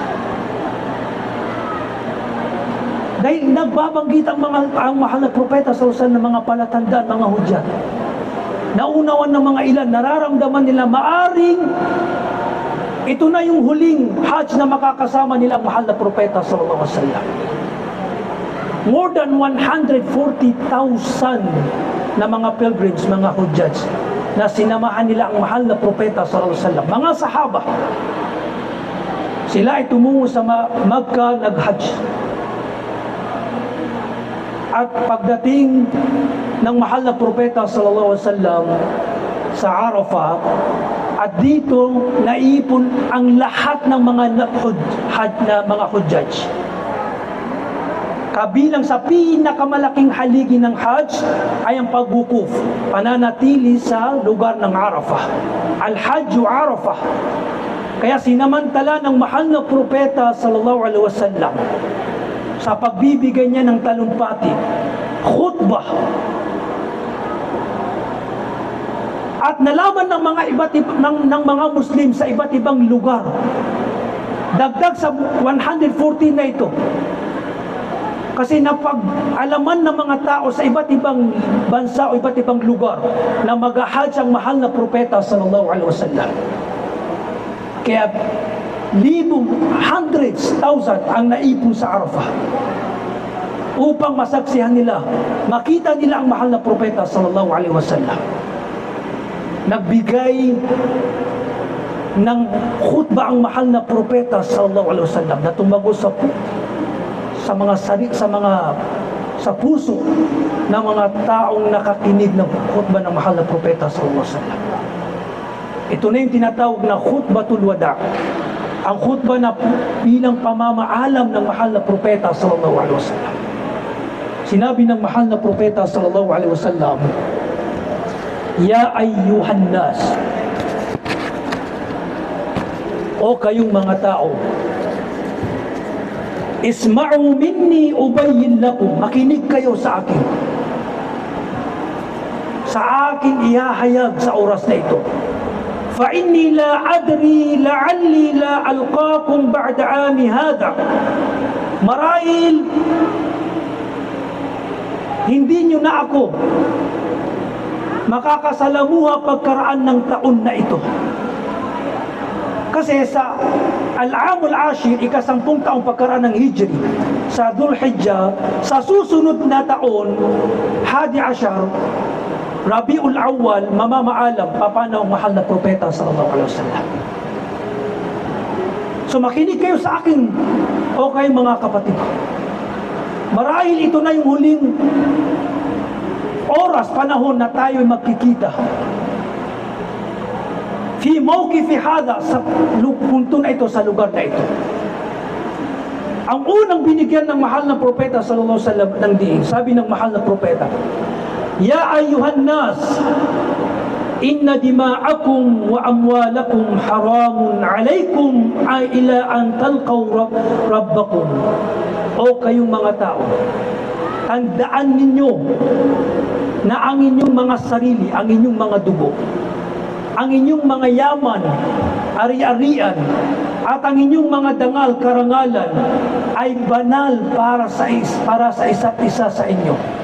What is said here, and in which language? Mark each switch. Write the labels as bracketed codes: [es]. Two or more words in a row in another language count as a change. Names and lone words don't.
[tl] Dahil nagbabanggit ang mahal na propeta sa usan ng mga palatandaan, mga hujjat. Naunawan ng mga ilan, nararamdaman nila maaring ito na yung huling hajj na makakasama nila ang mahal na propeta [ar] صلى الله عليه وسلم. [en] More than [tl] 140,000 na mga pilgrims, mga hujjaj, na sinamahan nila ang mahal na propeta [ar] صلى الله عليه وسلم. [tl] Mga sahaba, sila ay tumungo sa Makkah, nag-hajj. At pagdating ng mahal na propeta [ar] صلى الله عليه وسلم [tl] sa Arafah, At dito naipon ang lahat ng mga mga hujjaj. Kabilang sa pinakamalaking haligi ng Hajj ay ang pagbukuf, pananatili sa lugar ng Arafah. [ar] الحج عرفة. [tl] Kaya sinamantala ng mahal na propeta [ar] صلى الله عليه وسلم [tl] sa pagbibigay niya ng talumpati, khutbah. At nalaman ng mga Muslim sa iba't ibang lugar, dagdag sa 114 na ito, kasi napag-alaman ng mga tao sa iba't ibang bansa o iba't ibang lugar na mag-hajj ang mahal na propeta [ar] صلى الله عليه وسلم. [tl] Kaya hundreds, thousand ang naipon sa Arafah upang masaksihan nila, makita nila ang mahal na propeta [ar] صلى الله عليه وسلم. [tl] Nagbigay ng khutbah ang mahal na propeta [ar] صلى الله عليه وسلم [tl] na tumago sa puso ng mga taong nakakinig ng khutbah ng mahal na propeta [ar] صلى الله عليه وسلم. [tl] Ito na yung tinatawag na [ar] خطبة الوداع', [tl] ang khutbah na bilang pamamaalam ng mahal na propeta [ar] صلى الله عليه وسلم. [tl] Sinabi ng mahal na propeta [ar] صلى الله عليه وسلم, "يا أيها الناس," [tl] o kayong mga tao, [ar] "اسمعوا مني أبين لكم," [tl] makinig kayo sa akin. Sa akin ihahayag sa oras na ito. [ar] "فإني لا أدري لعلي لا ألقاكم بعد عامي هذا." [tl] Marahil hindi nyo na ako makakasalamuha pagkaraan ng taon na ito. Kasi sa [ar] العام العاشر, [tl] ika-10 taong pagkaraan ng Hijri, sa Dhul Hijjah, sa susunod na taon, 11, Rabiul Awwal, mamamaalam paano ang mahal na propeta [ar] صلى الله عليه وسلم. [tl] So makinig kayo sa akin, o kayo mga kapatid. Marahil ito na yung huling oras, panahon na tayo magkikita. [ar] في موقفي هذا, [tl] sa punto na ito, sa lugar na ito. Ang unang binigyan ng mahal na propeta [ar] صلى الله عليه وسلم [tl] ng diin, sabi ng mahal na propeta, [ar] "يا أيها الناس إن دماءكم وأموالكم حرام عليكم إلى أن تلقوا ربكم." [tl] O kayong mga tao, tandaan ninyo na ang inyong mga sarili, ang inyong mga dugo, ang inyong mga yaman, ari-arian, at ang inyong mga dangal, karangalan ay banal para sa isa't isa sa inyo.